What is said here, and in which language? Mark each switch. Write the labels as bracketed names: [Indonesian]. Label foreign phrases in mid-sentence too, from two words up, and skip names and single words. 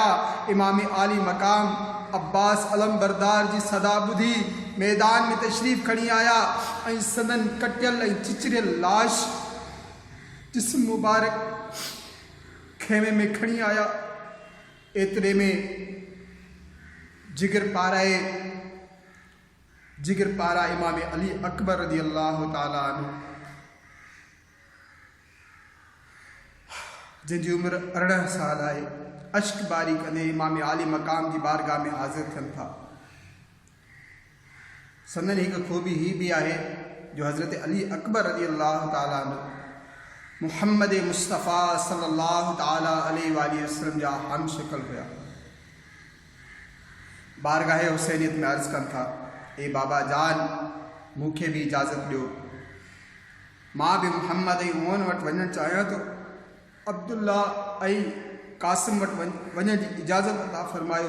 [Sindhi] इमाम आली मकाम अब्बास अलमबरदार जी सदा ॿुधी मैदान में तशरीफ़ खणी आया ऐं सदन कटियल ऐं चिचरियल लाश जिस्म मुबारक खेमे में खणी आया। एतिरे में जिगर पारा इमाम अली अकबर [Arabic] رضي الله تعالى عنه [Sindhi] जंहिंजी उमिरि 18 साल आहे, अश्क बारी कंदे इमाम आली मक़ाम जी बारगाह में हाज़िर थियनि था। संदन हिकु ख़ूबी ही बि आहे जो हज़रत अली अकबर [Arabic] رضي الله تعالى عنه [Sindhi] मुहम्मद मुस्तफ़ा [Arabic] صلى الله تعالى عليه وسلم [Sindhi] जा हम शक्ल हुआ। बारगाह हुसैनियत में अर्ज़ कनि था, ए बाबा जान मूंखे भी इजाज़त ॾियो, मां भी मुहम्मद ऐं मोहन वटि वञणु चाहियां थो। अब्दुल्ला ऐं कासिम वटि वञण जी इजाज़त अता फरमायो।